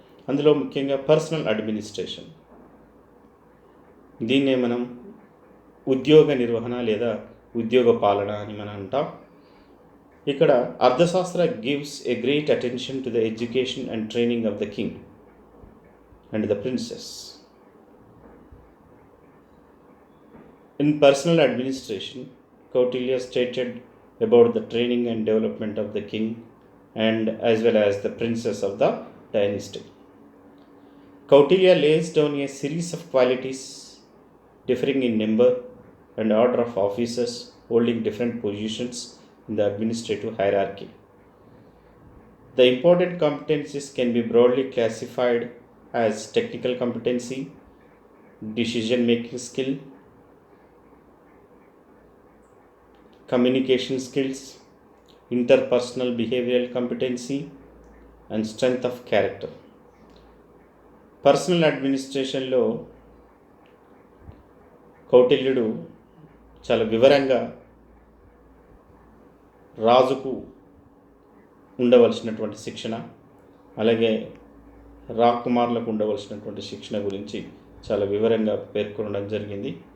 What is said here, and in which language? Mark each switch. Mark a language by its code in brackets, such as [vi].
[te] అందులో ముఖ్యంగా personal administration, దీన్నే మనం ఉద్యోగ నిర్వహణ లేదా ఉద్యోగ పాలన అని మనం అంటాం. [en] ఇక్కడ Arthashastra gives a great attention to the education and training of the king and the princess. In personal administration, Kautilya stated about the training and development of the king and as well as the princess of the dynasty. Kautilya lays down a series of qualities differing in number and order of officers holding different positions in the administrative hierarchy. The important competencies can be broadly classified as technical competency, decision-making skill, communication skills, interpersonal behavioral competency, and strength of character. [te] Personal అడ్మినిస్ట్రేషన్లో కౌటిల్యుడు చాలా వివరంగా రాజుకు ఉండవలసినటువంటి శిక్షణ, అలాగే రాకుమారులకు ఉండవలసినటువంటి శిక్షణ గురించి చాలా వివరంగా పేర్కొనడం జరిగింది.